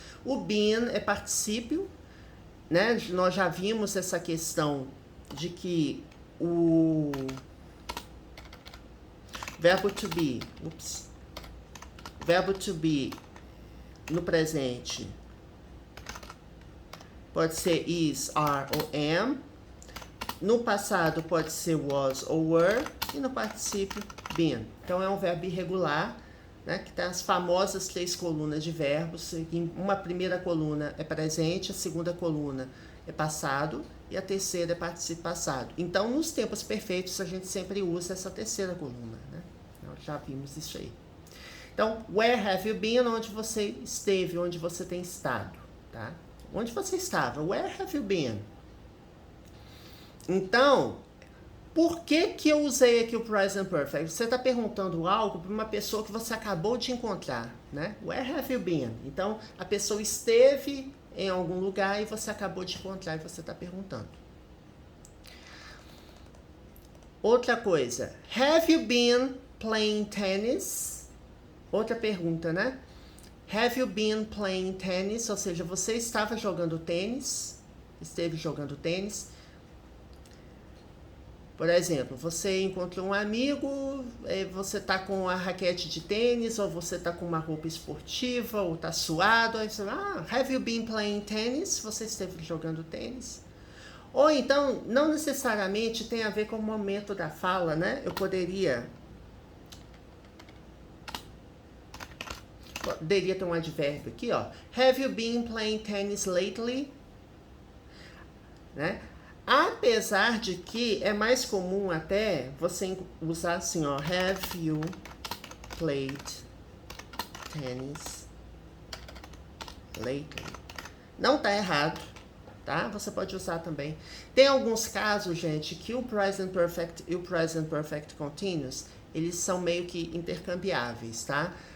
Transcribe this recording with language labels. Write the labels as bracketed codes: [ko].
[pt] O been é particípio, né? Nós já vimos essa questão de que o verbo to be, verbo to be no presente pode ser is, are ou am. No passado pode ser was ou were. E no particípio, been. Então é um verbo irregular, né, que tem as famosas 3 colunas de verbos. Uma primeira coluna é presente, a segunda coluna é passado e a terceira é particípio passado. Então, nos tempos perfeitos, a gente sempre usa essa terceira coluna, né? Nós já vimos isso aí. [en] Então, where have you been? [pt] Onde você esteve, onde você tem estado, tá? Onde você estava? [en] Where have you been? [pt] Então, por que eu usei aqui o present perfect? Você está perguntando algo para uma pessoa que você acabou de encontrar, né? [en] Where have you been? [pt] Então, a pessoa esteve em algum lugar e você acabou de encontrar e você está perguntando. [en] Outra coisa, have you been playing tennis? [pt] Outra pergunta, né? [en] Have you been playing tennis? [pt] Ou seja, você estava jogando tênis? Esteve jogando tênis? Por exemplo, você encontrou um amigo, você tá com a raquete de tênis, ou você tá com uma roupa esportiva, ou tá suado, aí você fala, [en] have you been playing tennis? [pt] Você esteve jogando tênis? Ou então, não necessariamente tem a ver com o momento da fala, né? Eu poderia ter um advérbio aqui, ó. [en] Have you been playing tennis lately? [pt] Né? Apesar de que é mais comum até você usar assim, ó, [en] have you played tennis lately? [pt] Não tá errado, tá? Você pode usar também. Tem alguns casos, gente, que o present perfect e o present perfect continuous, eles são meio que intercambiáveis, tá?